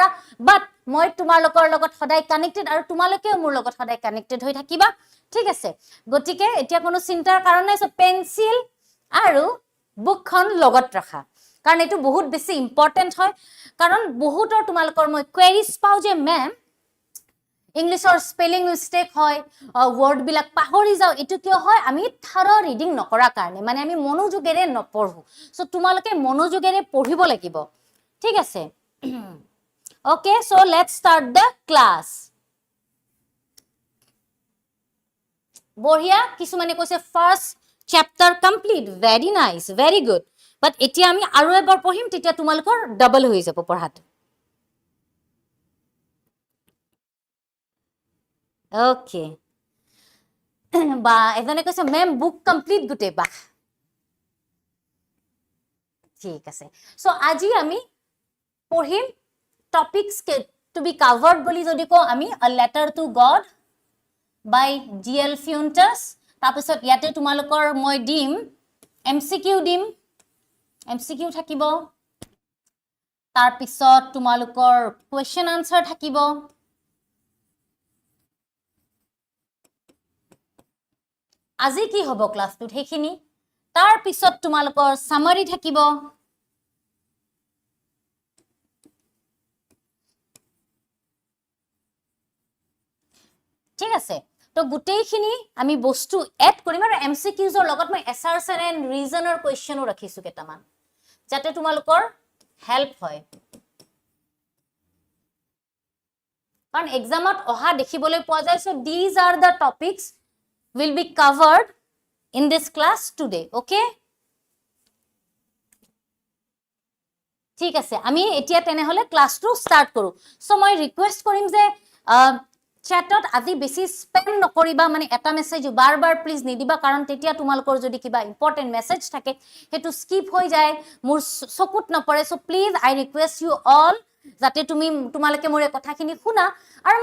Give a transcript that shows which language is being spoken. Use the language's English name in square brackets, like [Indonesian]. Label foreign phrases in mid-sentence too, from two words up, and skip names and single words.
[Assamese] বাট মই তোমালোকৰ লগত সদায় কানেক্টেড আৰু তোমালোকেও মোৰ লগত সদায় কানেক্টেড হৈ থাকিবা ঠিক আছে গতিকে এতিয়া কোনো চিন্তাৰ কাৰণ নাই সো পেন্সিল আৰু বুকখন লগত ৰাখা কাৰণ এটো বহুত বেছি ইম্পৰ্টেন্ট হয় কাৰণ বহুতৰ তোমালোকৰ মই কোৱেৰিজ পাও যে মেম ইংলিশৰ [English] spelling mistake [Assamese] হয় ওয়ার্ড বিলাক পাহৰি যাও এটো কিয় হয় আমি [English] thorough reading [Assamese] নকৰা কাৰণে মানে আমি মনোযোগেৰে নপঢ়ো সো তোমালোকে মনোযোগেৰে পঢ়িব লাগিব ঠিক আছে [English] okay so let's start the class [Assamese] বঢ়িয়া কিছুমানে কৈছে [English] first chapter complete very nice very good but [Assamese] এতিয়া আমি আৰু এবাৰ পঢ়িম তেতিয়া তোমালোকৰ ডাবল হৈ যাব পঢ়াটো ওকে বা এজনে কৈছে [English] ma'am book complete [Assamese] গুটে বা ঠিক আছে সো আজি আমি পঢ়িম [English] topics to be covered [Assamese] বলি যদি কো আমি আ লেটাৰ টু গড বাই জিএল ফিউন্টাস তাৰপিছত ইয়াতে তোমালোকৰ মই দিম MCQ থাকিব তাৰপিছত তোমালোকৰ [English] question answer [Assamese] থাকিব আজি কি হ'ব ক্লাসটোত হেখিনি তাৰ পিছত তোমালোকৰ সামাৰি থাকিব ঠিক আছে তো গুটেইখিনি আমি বস্তু এড কৰিম আৰু MCQৰ লগত মই [English] assertion and reasoner [Assamese] কোৱেশ্চনো ৰাখিছো কেটামান যাতে তোমালোকৰ হেল্প হয় কাৰণ এক্সামত অহা দেখিবলৈ পোৱা যায় সো [English] these are the topics will be covered in this class today okay [Assamese] ঠিক আছে আমি এতিয়া তেনে হলে ক্লাসটো স্টার্ট কৰো সো মই ৰিকুৱেষ্ট কৰিম যে chatত আজি বেছি স্পেম নকৰিবা মানে এটা মেসেজ বাৰ প্লিজ নিদিবা কাৰণ তেতিয়া তোমালোকৰ যদি কিবা [English] important message [Assamese] থাকে হেতু স্কিপ হৈ যায় মোৰ চকুত নপৰে [English] so please I request you all [Assamese] যাতে তোমালোকে মোৰ কথাখিনি শুনা আৰু